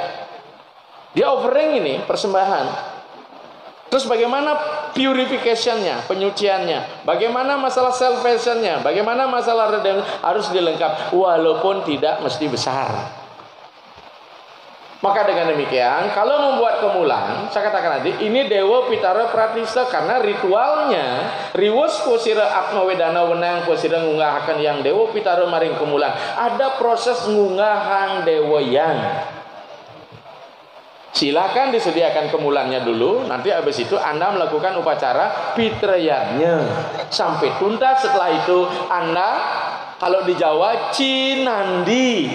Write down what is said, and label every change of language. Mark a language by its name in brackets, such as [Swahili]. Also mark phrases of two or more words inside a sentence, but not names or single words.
[Indonesian] Dia offering ini persembahan. Terus bagaimana purification-nya, penyuciannya, bagaimana masalah salvation-nya, bagaimana masalah redemption, harus dilengkapi, walaupun tidak mesti besar. Maka dengan demikian, kalau membuat kemulan, saya katakan tadi, ini Dewa Pitara Pratista, karena ritualnya [Kawi] riwus posira atma wedana wenang posira ngungahakan yang Dewa Pitara maring kemulan. [Indonesian] Ada proses [Balinese] ngungahang dewa yang. [Indonesian] Silakan disediakan kemulannya dulu, nanti habis itu Anda melakukan upacara pitrayanya sampai tuntas. Setelah itu Anda, kalau di Jawa, cinandi.